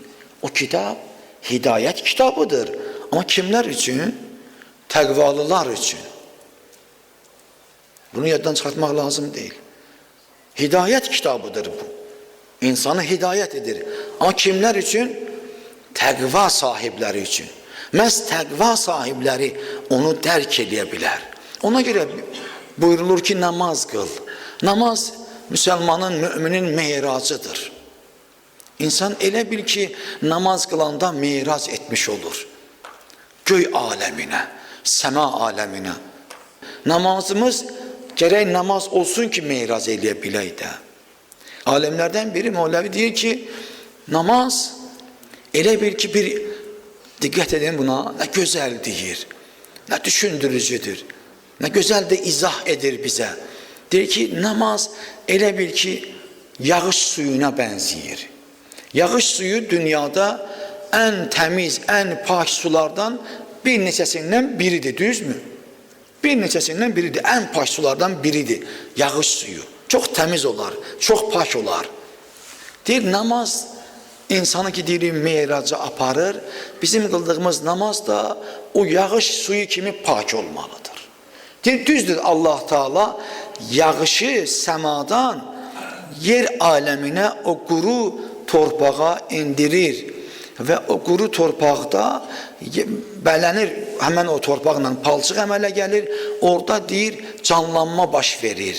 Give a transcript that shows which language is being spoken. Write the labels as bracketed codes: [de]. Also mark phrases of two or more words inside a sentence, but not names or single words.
[tr] O kitap hidayet kitabıdır. Ama kimler için? Təqvalılar için. Bunu yaddan çıkartmak lazım değil. Hidayet kitabıdır bu. İnsanı hidayet edir. Ama kimler için? Təqva sahipleri için. [az] Məhz təqva sahipleri onu dərk edə bilər. [tr] Ona göre buyurulur ki namaz kıl. Namaz Müslümanın, müminin meyracıdır. [az] İnsan elə bil ki namaz kılanda meyrac etmiş olur. [tr] Göy alemine, sema alemine. [az] Namazımız gerek namaz olsun ki meyraz eləyə bilək də. [tr] Alemlerden biri Mevlevi deyir ki namaz elə bir ki bir, dikkat edin buna, ne güzel deyir, ne düşündürücüdür, ne güzel de izah edir bize. [az] Deyir ki namaz elə bir ki yağış suyuna benziyir. [tr] Yağış suyu dünyada en temiz, en pak sulardan bir neçəsindən biridir, düz mü? [az] Bir neçəsindən biridir, en pak sulardan biridir yağış suyu. [tr] Çok temiz olar, çok pak olar. [az] Deyir namaz insanı ki deyirik meyraca aparır. Bizim kıldığımız namaz da o yağış suyu kimi pak olmalıdır. Düzdür, Allah Teala yağışı səmadan yer aləminə o quru torpağa indirir və o quru torpaqda bələnir, həmən o torpaqla palçıq əmələ gəlir, orada deyir canlanma baş verir.